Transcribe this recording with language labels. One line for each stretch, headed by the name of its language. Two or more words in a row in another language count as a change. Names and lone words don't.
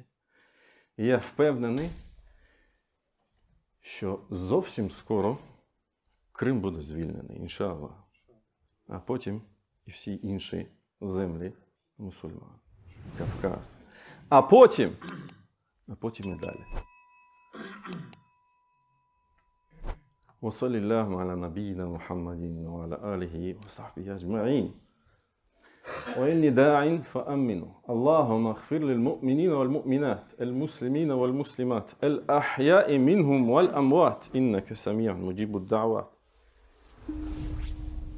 Ukrainian: І я впевнений, що зовсім скоро Крим буде звільнений, іншаллах. А потім і всі інші землі мусульман, Кавказ. А потім і далі.
Arabic: وصلى الله على نبينا محمد وعلى آله وصحبه أجمعين وإني داع فأمنوا اللهم اغفر للمؤمنين والمؤمنات المسلمين والمسلمات الأحياء منهم والأموات إنك سميع مجيب الدعوات.